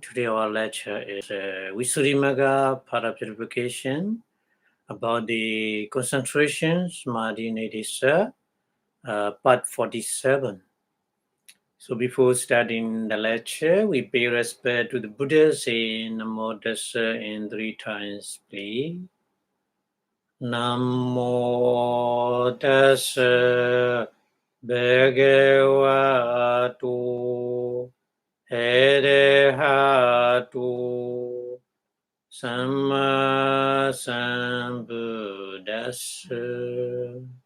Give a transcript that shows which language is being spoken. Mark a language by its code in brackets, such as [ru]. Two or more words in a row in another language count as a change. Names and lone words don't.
[en] Today our lecture is Visuddhimagga, part of Purification, about the concentration, Samadhi Nidisa, part 47. So before starting the lecture, we pay respect to the Buddha, saying [pi] Namo Tassa [en] in 3 times, please. [pi] Namo Tassa Bhagavatu Arahatu Samma Sambuddhassa.